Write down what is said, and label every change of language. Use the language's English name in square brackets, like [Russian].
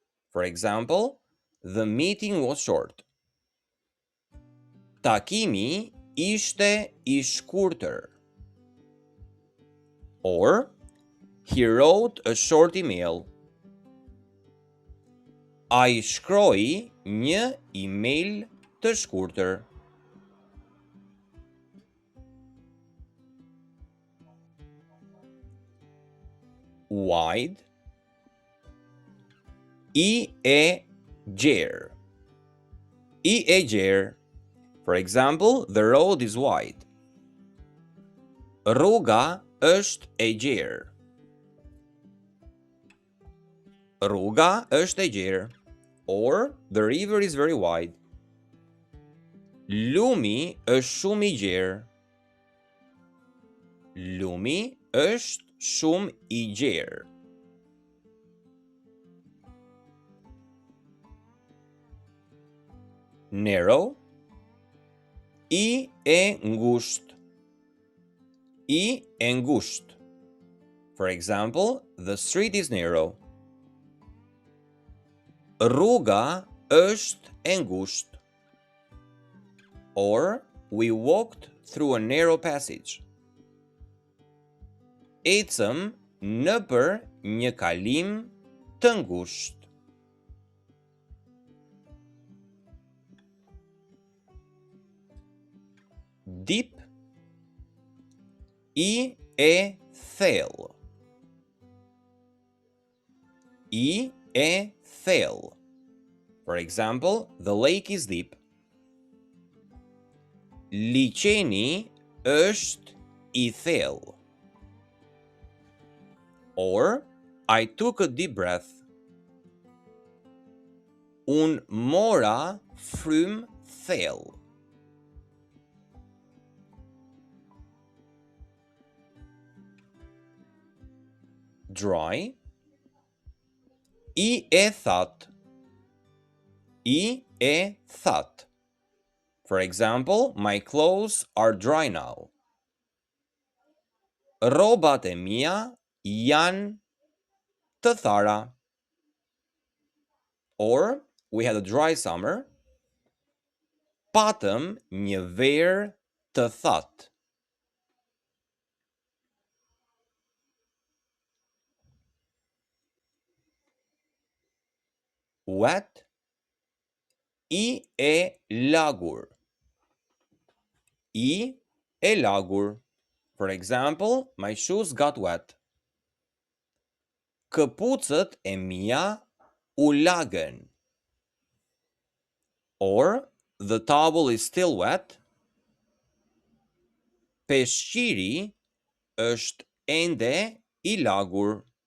[English] For example, the meeting was short. [Albanian] Takimi ishte I shkurtër. [English] Or, he wrote a short email. [Albanian] Ai shkroi një email të shkurtër. Wide, I e gjerë. I e gjerë. [English] For example, the road is wide. [Albanian] Rruga është e gjerë. Rruga është e gjerë. [English] Or, the river is very wide. [Albanian] Lumi është shumë I gjerë. Lumi është shumë I gjerë. Narrow, I e ngushtë. I e ngushtë. [English] For example, the street is narrow. [Albanian] Rruga është e ngushtë. [English] Or, we walked through a narrow passage. [Albanian] Ecëm nëpër një kalim të ngushtë. Deep, I e thellë. I e thellë. [English] For example, the lake is deep. [Albanian] Liçeni është I thellë. [English] Or, I took a deep breath. [Albanian] Unë mora frymë thellë. Dry, I e thatë. I e thatë. [English] For example, my clothes are dry now. [Albanian] Rrobat e mia janë të thara. [English] Or, we had a dry summer. [Albanian] Patëm një verë të thatë. Wet, I e lagur. I e lagur. [English] For example, my shoes got wet. [Albanian] Këpucët e mia u lagën. [English] Or, the towel is still wet. [Albanian] Peshqiri është ende I lagur.